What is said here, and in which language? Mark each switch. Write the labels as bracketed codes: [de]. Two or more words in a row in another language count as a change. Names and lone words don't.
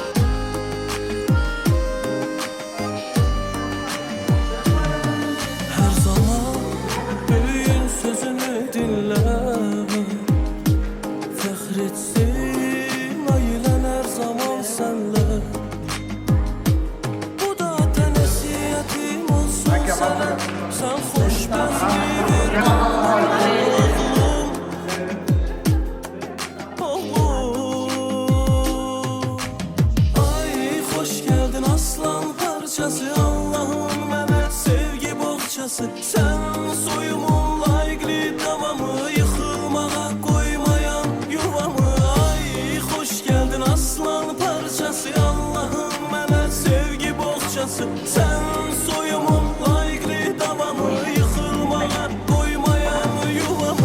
[tr] Her zaman büyüğün sözünü dinle. Fəxretsin ailen her zaman senle. [az] Bu da ata nəsiyyətim olsun sənə. Sən xoşbəxtlik verdin oğlum. Oğlum. Ay xoş geldin aslan parçası, Allah'ın mənə sevgi boğçası. Sən soyumun layiqli davamı, yıxılmağa qoymayan yuvamı. Ay xoş geldin aslan parçası, Allah'ın mənə sevgi boğçası. Sən soyumun layiqli davamı, yıxılmağa qoymayan yuvamı.